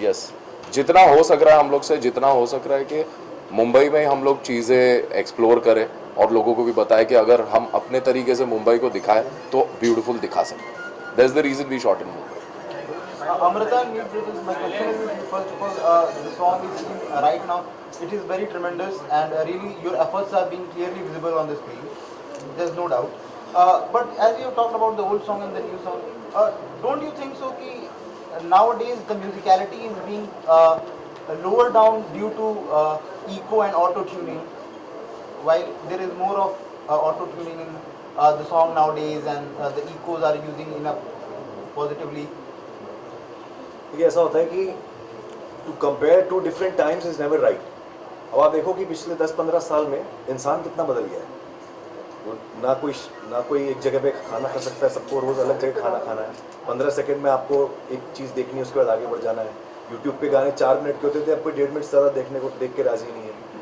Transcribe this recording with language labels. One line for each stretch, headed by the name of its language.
Hindi: Yes, जितना हो सक रहा है हम लोग से, जितना हो सक रहा है कि मुंबई में हम लोग चीज़ें एक्सप्लोर करें और लोगों को भी बताएं कि अगर हम अपने तरीके से मुंबई को दिखाएं तो ब्यूटीफुल दिखा सकते हैं.
English: That's the reason we shot in Mumbai. Amrita, my question is, first of all, the song is right now, it is very tremendous and really your efforts are being clearly visible on the screen. There's no doubt. But as you talked about the old song and the new song, don't you think so that nowadays the musicality is being lowered down due to echo and auto-tuning, while there is more of auto-tuning in the song nowadays and the echos are using enough positively?
Hindi: ये ऐसा होता है कि
English: To compare two different times is never right.
Hindi: अब आप देखो कि पिछले 10-15 साल में इंसान कितना बदल गया है. वो ना कोई एक जगह पे खाना खा सकता है, सबको रोज़ अलग जगह खाना खाना है. 15 सेकंड में आपको एक चीज़ देखनी है, उसके बाद आगे बढ़ जाना है. यूट्यूब पे गाने 4 मिनट के होते थे, अब कोई 1.5 मिनट से ज़्यादा देख के राजी नहीं है.